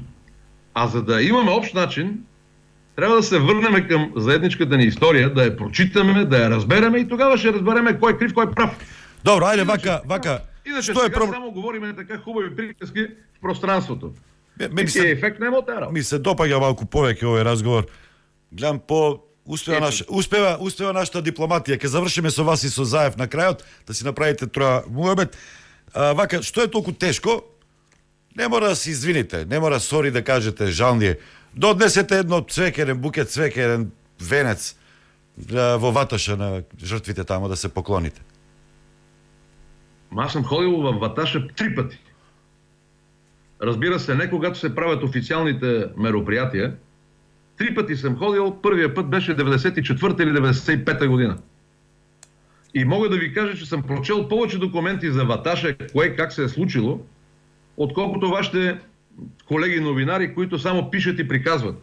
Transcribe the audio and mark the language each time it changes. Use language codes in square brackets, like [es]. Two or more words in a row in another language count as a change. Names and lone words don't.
[bg] А за да имаме общ начин, трябва да се върнем към заедничката ни история, да я прочитаме, да я разбереме и тогава ще разбереме кой е крив, кой е прав. [mk] Добро, айде, вака. [bg] Иначе [mk] Што е [bg] сега само говорим така хубави приказки в пространството. [mk] Ми се, [bg] ефект нема от тази работа. [mk] ми се допаѓа малку повеќе овој разговор. Гледам успева нашата дипломатија. Ке завршиме со вас и со Заев на крајот, да си направите троја муабет. Вака, што е толку тешко? Не мора да се извините, не мора сори да кажете, жал ни е. Донесете едно цвеќе, еден букет цвеќе, еден венец во Ваташа на жртвите тамо да се поклоните. [bg] Аз съм ходил в Ваташа 3 пъти. Разбира се, не когато се правят официалните мероприятия. 3 пъти съм ходил, първия път беше 94-та или 95-та година. И мога да ви кажа, че съм прочел повече документи за Ваташа, кое как се е случило, отколкото вашите колеги новинари, които само пишат и приказват.